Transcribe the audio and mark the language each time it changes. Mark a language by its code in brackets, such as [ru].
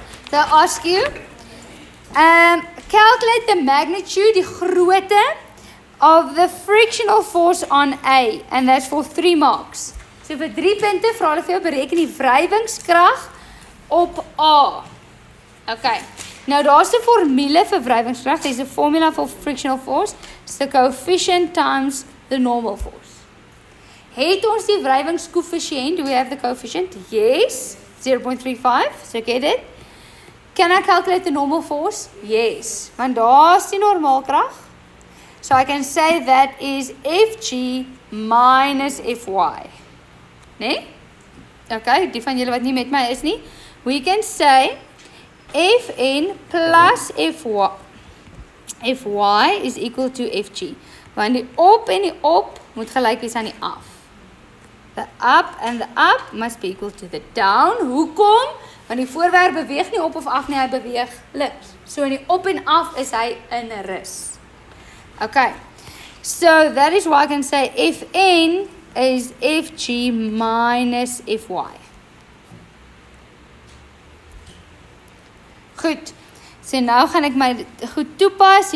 [en] So ask you, calculate the magnitude, [af] die grootte [en] of the frictional force on A, and that's for 3 marks. [af] So vir 3 punte vra hulle vir jou bereken die wrywingskrag op A. Okay. Nou daar's 'n formule vir wrywingskrag. [en] There's a formula for frictional force. It's the coefficient times the normal force. [af] Het ons die wrywingskoëffisiënt? [en] Do we have the coefficient? Yes. 0.35. So get it? Can I calculate the normal force? Yes. [af] Want daar's die normaalkrag. [en] So I can say that is Fg minus Fy. Nee? Okay, [af] die van julle wat nie met my is nie. [en] We can say Fn plus Fy is equal to Fg. [af] Want die op en die op moet gelyk wees aan die af. [en] The up and the up must be equal to the down. [af] Hoekom? Want die voorwerp beweeg nie op of af nie, hy beweeg links. So in die op en af is hy in 'n rus. [en] Okay. So that is why I can say Fn is Fg minus Fy. [af] Goed. So nou gaan ek my goed toepas.